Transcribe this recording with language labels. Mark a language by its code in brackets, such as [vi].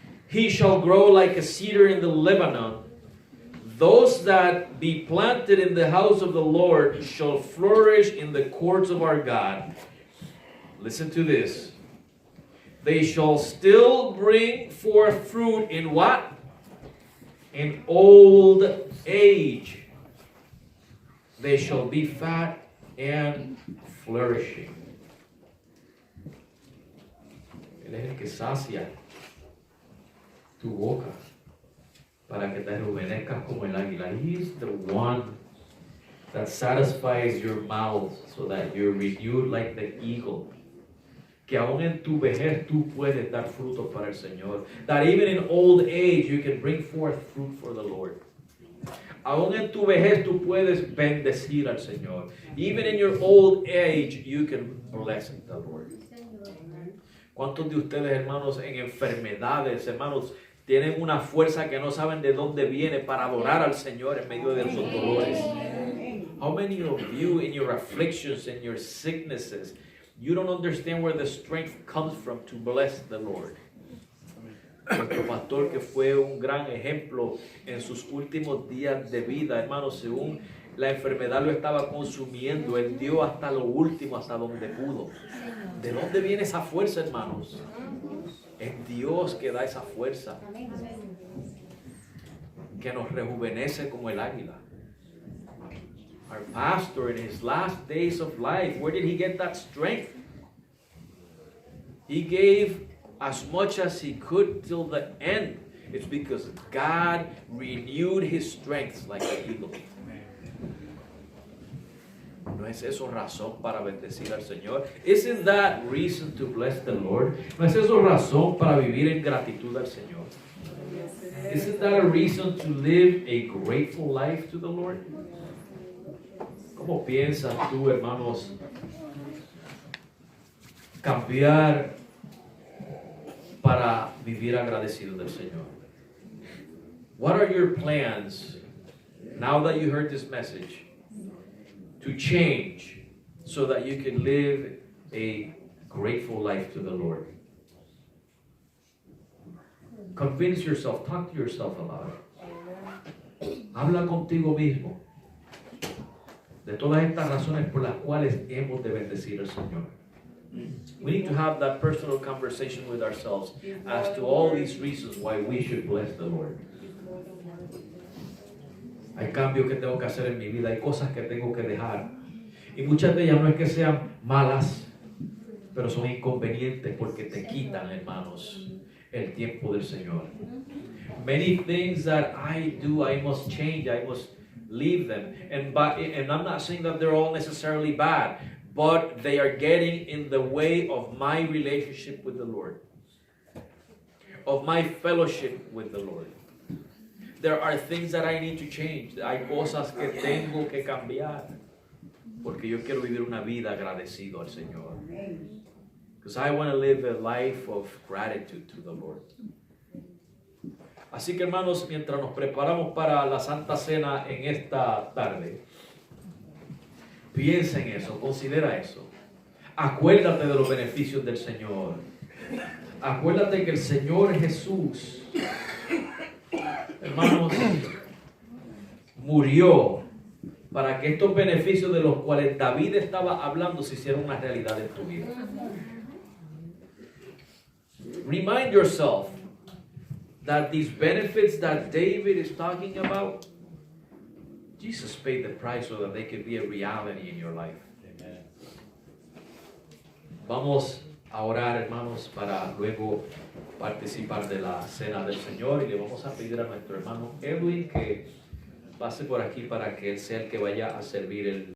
[en] He shall grow like a cedar in the Lebanon. Those that be planted in the house of the Lord shall flourish in the courts of our God. Listen to this. They shall still bring forth fruit in what? In old age. They shall be fat and flourishing. [es] Él es el que sacia tu boca para que te rejuvenezcas como el águila. [en] He is the one that satisfies your mouth so that you're renewed like the eagle. [es] que aún en tu vejez tú puedes dar frutos para el Señor. [en] That even in old age you can bring forth fruit for the Lord. [es] Aún en tu vejez tú puedes bendecir al Señor. [en] Even in your old age you can bless the Lord. [es] ¿Cuántos de ustedes, hermanos, en enfermedades, hermanos, tienen una fuerza que no saben de dónde viene para adorar al Señor en medio de sus dolores? [en] How many of you in your afflictions and your sicknesses, you don't understand where the strength comes from to bless the Lord? [es] Nuestro pastor, que fue un gran ejemplo en sus últimos días de vida, hermanos, según la enfermedad lo estaba consumiendo, él dio hasta lo último, hasta donde pudo. ¿De dónde viene esa fuerza, hermanos? Es Dios que da esa fuerza, que nos rejuvenece como el águila. [en] Our pastor in his last days of life, where did he get that strength? He gave as much as he could till the end. It's because God renewed his strength like an eagle. [es] ¿No es eso razón para bendecir al Señor? [en] Isn't that reason to bless the Lord? [es] ¿No es eso razón para vivir en gratitud al Señor? [en] Isn't that a reason to live a grateful life to the Lord? [es] ¿Cómo piensas tú, hermanos, cambiar para vivir agradecido del Señor? [en] What are your plans now that you heard this message to change so that you can live a grateful life to the Lord? Convince yourself, talk to yourself about it. [es] Habla contigo mismo de todas estas razones por las cuales hemos de bendecir al Señor. [en] We need to have that personal conversation with ourselves as to all these reasons why we should bless the Lord. [es] Hay cambios que tengo que hacer en mi vida, hay cosas que tengo que dejar. Y muchas de ellas no es que sean malas, pero son inconvenientes porque te quitan, hermanos, el tiempo del Señor. [en] Many things that I do, I must change, I must leave them. And I'm not saying that they're all necessarily bad, but they are getting in the way of my relationship with the Lord, of my fellowship with the Lord. There are things that I need to change. [es] Hay cosas que tengo que cambiar porque yo quiero vivir una vida agradecido al Señor. [en] Because I want to live a life of gratitude to the Lord. [es] Así que, hermanos, mientras nos preparamos para la Santa Cena en esta tarde, piensa en eso, considera eso. Acuérdate de los beneficios del Señor. Acuérdate que el Señor Jesús, hermanos, murió para que estos beneficios de los cuales David estaba hablando se hicieran una realidad en tu vida. [en] Remind yourself that these benefits that David is talking about, Jesus paid the price so that they could be a reality in your life. Amen. [es] Vamos a orar, hermanos, para luego participar de la cena del Señor, y le vamos a pedir a nuestro hermano Edwin que pase por aquí para que él sea el que vaya a servir el